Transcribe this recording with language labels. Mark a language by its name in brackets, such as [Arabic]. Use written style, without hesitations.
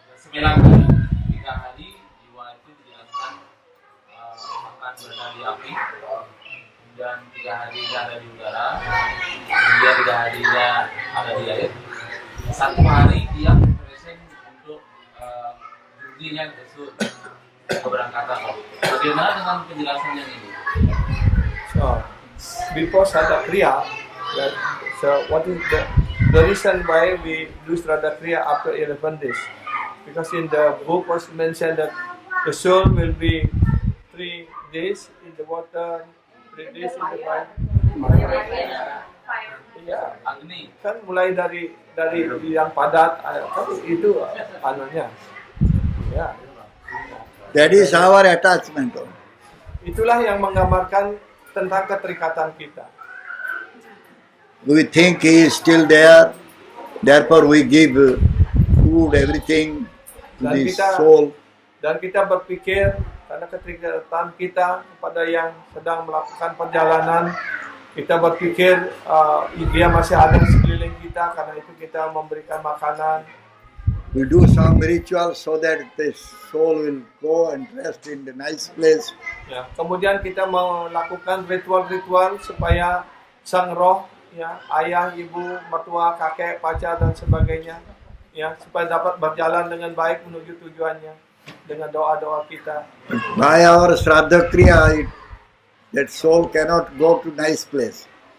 [Indonesian] 9 hari, 3 hari jiwa itu dijelaskan akan berada di api, dan 3 hari dia ada di udara, kemudian 3 hari dia ada di air, 1 hari dia preparation untuk jurninya tersebut keberangkatan. Bagaimana dengan penjelasan yang ini? [English] So, before Shraddha Kriya, so what is the reason why we do Shraddha Kriya after 11 days? Because in the book was mentioned that the soul will be 3 days in the water, 3 days in the fire. [Indonesian] Ya, Agni. kan mulai dari yang padat, kan itu anunya. Ya. [English] That is our attachment. [Indonesian] Itulah yang menggambarkan tentang keterikatan kita. [English] We think he is still there, therefore we give food, everything to [Indonesian] Dan [English] the [Indonesian] kita- [English] soul. [Indonesian] Dan kita berpikir karena keterikatan kita kepada yang sedang melakukan perjalanan, kita berpikir dia masih ada di sekeliling kita, karena itu kita memberikan makanan. [English] We do some ritual so that the soul will go and rest in the nice place. [Indonesian] Ya, kemudian kita melakukan ritual-ritual supaya sang roh, ya, ayah, ibu, mertua, kakek, pacar dan sebagainya, ya, supaya dapat berjalan dengan baik menuju tujuannya dengan doa-doa kita. [English] By our Shraddha Kriya, that soul cannot go to nice place.